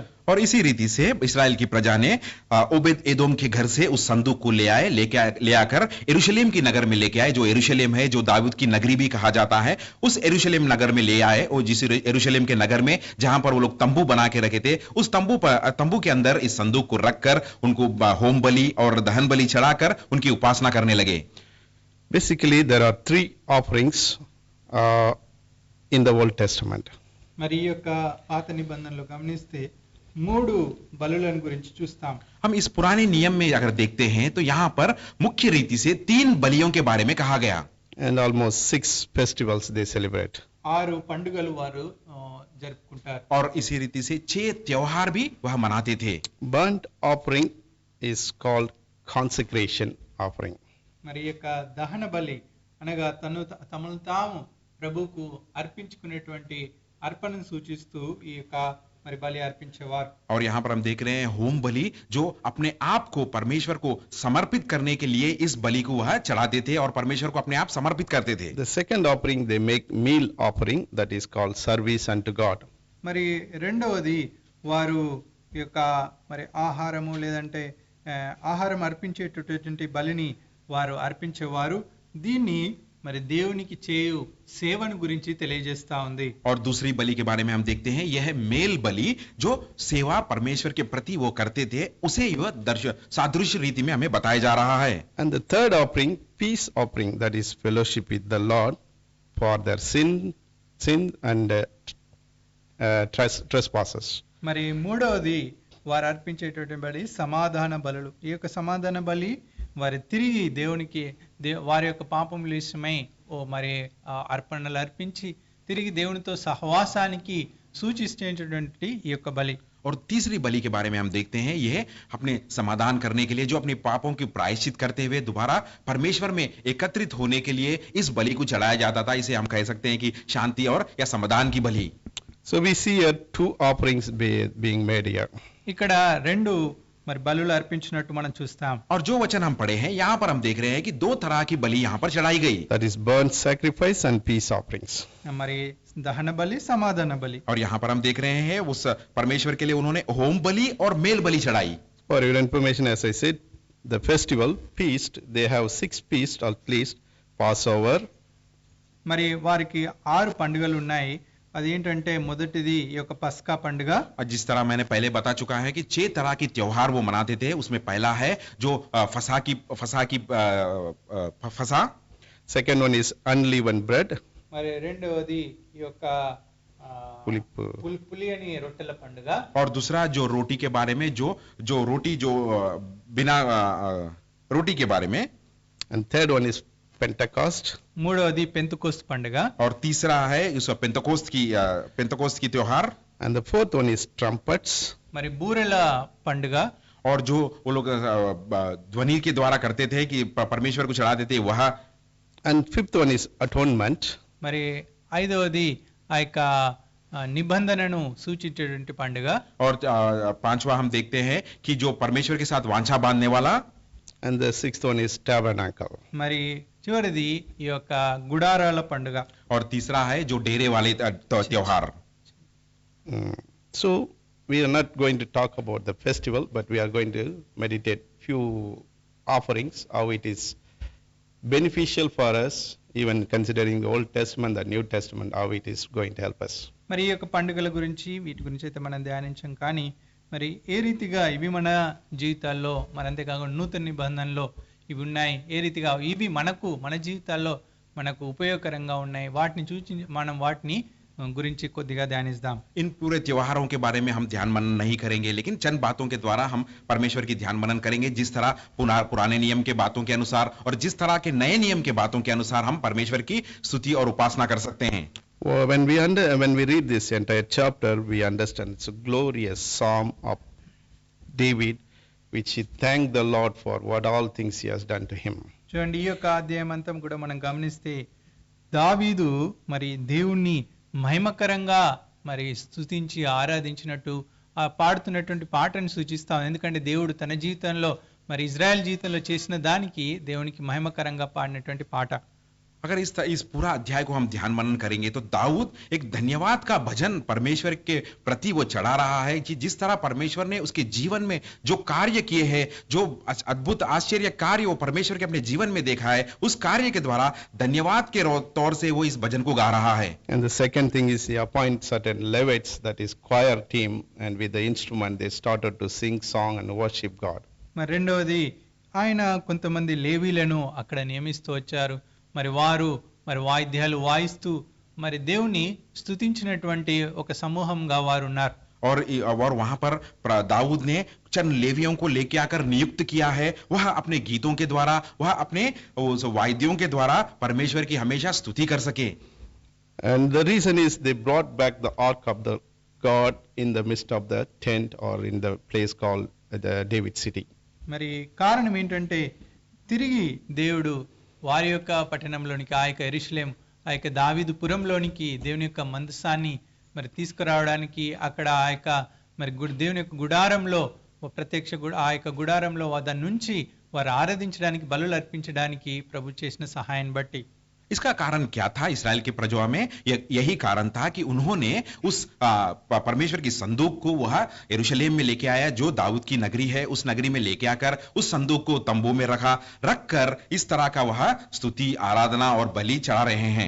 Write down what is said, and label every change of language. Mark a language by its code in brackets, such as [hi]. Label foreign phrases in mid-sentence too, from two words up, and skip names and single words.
[hi] और इसी रीति से इस्राएल की प्रजा ने ओबेद एदोम के घर से उस संदूक को ले आकर यरूशलेम की नगर में लेके आए, जो यरूशलेम है, जो दाऊद की नगरी भी कहा जाता है, उस यरूशलेम नगर में ले आए। और जिस यरूशलेम के नगर में जहां पर वो लोग तंबू बना के रखे थे, उस तंबू के अंदर इस संदूक को रखकर उनको होम बलि और दहन बलि चढ़ाकर उनकी उपासना करने लगे। [en] Basically there are three offerings in the Old Testament. [te] మరి ఈ యొక్క పాత నిబంధనలో గమనిస్తే 3 బలులను గురించి చూస్తాం. [hi] हम इस पुराने नियम में अगर देखते हैं तो यहाँ पर मुख्य रीति से 3 बलियों के बारे में कहा गया, [en] And almost 6 festivals they celebrate. [te] 6 పండుగలు వారు జరుపుకుంటారు. [hi] और इसी रीति से 6 त्योहार भी वह मनाते थे। [en] Burnt offering is called consecration offering. [te] మరి ఈ యొక్క దహన బలి అనగా తమను తాము ప్రభువుకు అర్పించుకునేటువంటి అర్పణ సూచిస్తూ ఈ యొక్క మరి బలి अर्పించేవారు। [hi] और यहाँ पर हम देख रहे हैं होम बलि, जो अपने आप को परमेश्वर को समर्पित करने के लिए इस बलि को वह चढ़ाते थे और परमेश्वर को अपने आप समर्पित करते थे। [en] The second offering they make meal offering, that is called service unto God. [te] మరి రెండవది వారు ఈ యొక్క మరి ఆహారము లేదంటే ఆహారం అర్పించేటటువంటి బలిని వారు అర్పించేవారు। దీన్ని మరి దేవునికి చేయు సేవను గురించి తెలియజేస్తా ఉంది। [hi] और दूसरी बलि के बारे में हम देखते हैं, यह मेल बलि जो सेवा परमेश्वर के प्रति वो करते थे, उसे यह सादृश्य रीति में हमें बताया जा रहा है। [en] And the third offering, peace offering, that is fellowship with the Lord for their sin and trespasses. [te] మరి మూడవది వారు అర్పించేటటువంటి బలి సమాధాన బలులు। ఈ యొక్క సమాధాన బలి వారి తిరిగి దేవునికి వారి యొక్క పాపముల విషయమై మరి అర్పణలు అర్పించి తిరిగి దేవునితో సహవాసానికి సూచిస్తున్నటువంటి ఈ యొక్క బలి। [hi] और तीसरी बलि के बारे में हम देखते हैं, यह अपने समाधान करने के लिए, जो अपने पापों की प्रायश्चित करते हुए दोबारा परमेश्वर में एकत्रित होने के लिए इस बलि को चढ़ाया जाता था। इसे हम कह सकते हैं कि शांति और या समाधान की बलि। [en] So we see here 2 offerings being made here. [te] ఇక్కడ రెండు మరి బలులు అర్పించినట్టు మనం చూస్తాం। [hi] और जो वचन हम पढ़े हैं, यहाँ पर हम देख रहे हैं कि 2 तरह की बलि यहाँ पर चढ़ाई गई, [en] that is burnt sacrifice and peace offerings. [te] మరి దహన బలి సమాధాన బలి। [hi] और यहाँ पर हम देख रहे हैं उस परमेश्वर के लिए उन्होंने होम बलि और मेल बलि चढ़ाई। [en] For your information, as I said, the festival feast, they have 6 feasts at least, Passover. [te] మరి వారికి 6 పండుగలు ఉన్నాయి। అదేంటంటే మొదటిది ఈ యొక్క పస్కా పండుగ। [hi] जिस तरह मैंने पहले बता चुका है कि 6 तरह की त्योहार वो मनाते थे, उसमें पहला है जो फसा। [en] Second one is unleavened bread. [te] మరి రెండవది ఈ యొక్క పులియని రొట్టెల పండుగ। [hi] और दूसरा जो रोटी के बारे में, जो रोटी जो बिना रोटी के बारे में। [en] And third one is Pentecost. [te] మూడవది పెంతెకోస్తు పండుగ। [hi] और तीसरा है इस पेंतकोस्त की त्योहार। [en] And the fourth one is trumpets. [te] మరి బూరెల పండుగ। [hi] और जो वो लोग ध्वनि के द्वारा करते थे कि परमेश्वर को चढ़ाते थे वह। [en] And fifth one is atonement. [te] మరి ఐదవది ఆ యొక్క నిబంధనను సూచించేటువంటి పండుగ। [hi] और 5वां हम देखते हैं कि जो परमेश्वर के साथ वांछा बांधने वाला। [en] And the sixth one is tabernacle. [te] మరి చివరిది ఈ యొక్క గుడారాల పండుగ. [hi] और तीसरा है जो डेरे वाले त्योहार. [en] So we are not going to talk about the festival, but we are going to meditate few offerings, how it is beneficial for us, even considering the Old Testament, the New Testament, how it is going to help us. [te] మరి ఈ యొక్క పండుగల గురించి వీటి గురించి అయితే మనం ధ్యానించాం, కానీ మరి ఏ రీతిగా ఇవి మన జీవితాల్లో, మరి అంతేకాకుండా నూతన నిబంధనలో ఇవి ఉన్నాయి, ఏ రీతిగా ఇవి మన జీవితాల్లో మనకు ఉపయోగకరంగా ఉన్నాయి, వాటిని చూసి మనం వాటిని గురించి కొద్దిగా ధ్యానిద్దాం. [hi] इन पूरे त्योहारों के बारे में हम ध्यान मनन नहीं करेंगे, लेकिन चंद बातों के द्वारा हम परमेश्वर की ध्यान मनन करेंगे, जिस तरह पुराने नियम के बातों के अनुसार और जिस तरह के नए नियम के बातों के अनुसार हम परमेश्वर की स्तुति और उपासना कर सकते हैं. [en] Well, when we read this entire chapter, we understand it's a glorious psalm of David, which he thanked the Lord for what all things he has done to him. [te] చూడండి, ఈ యొక్క అధ్యాయం అంతా కూడా మనం గమనిస్తే దావీదు మరి దేవుణ్ణి మహిమకరంగా మరి స్తుతించి ఆరాధించినట్టు ఆ పాడుతున్నటువంటి పాటను సూచిస్తాం. ఎందుకంటే దేవుడు తన జీవితంలో మరి ఇజ్రాయెల్ జీవితంలో చేసిన దానికి దేవునికి మహిమకరంగా పాడినటువంటి పాట. [hi] अगर इस पूरा अध्याय को हम ध्यान मनन करेंगे तो दाऊद एक धन्यवाद का भजन परमेश्वर के प्रति वो चढ़ा रहा है कि जिस तरह परमेश्वर ने उसके जीवन में जो कार्य किए हैं, जो अद्भुत आश्चर्य कार्य वो परमेश्वर के अपने जीवन में देखा है, उस कार्य के द्वारा धन्यवाद के तौर से वो इस भजन को गा रहा है. [en] And the second thing is he appoints certain Levites, that is choir team, and with the instrument they started to sing song and worship God. [te] మరి రెండవది ఆయన కొంతమంది లేవీలను అక్కడ నియమిస్తూ వచ్చారు. మరి వారు మరి వాయిద్యాలు వాయిస్తూ మరి దేవుని స్తుతించినటువంటి ఒక సమూహంగా వారు ఉన్నారు. [hi] और वहां पर दाऊद ने चंद लेवियों को लेके आकर नियुक्त किया है, वह अपने गीतों के द्वारा, वह अपने वाद्यों के द्वारा परमेश्वर की हमेशा स्तुति कर सके. [en] And the reason is they brought back the ark of the God in the midst of the tent, or in the place called the David city. [te] మరి కారణం ఏంటంటే తిరిగి దేవుడు వారి యొక్క పట్టణంలోనికి, ఆ యొక్క యెరూషలేం, ఆ యొక్క దావీదు పురంలోనికి దేవుని యొక్క మందసాన్ని మరి తీసుకురావడానికి అక్కడ ఆ యొక్క మరి దేవుని యొక్క గుడారంలో ఆ యొక్క గుడారంలో దాని నుంచి వారు ఆరాధించడానికి, బలులు అర్పించడానికి ప్రభు చేసిన సహాయాన్ని బట్టి. [hi] इसका कारण क्या था? इस्राएल की प्रजा में यही कारण था कि उन्होंने उस परमेश्वर की संदूक को वह यरूशलेम में लेके आया, जो दाऊद की नगरी है, उस नगरी में लेके आकर उस संदूक को तंबू में रखकर इस तरह का वह स्तुति, आराधना और बलि चढ़ा रहे हैं.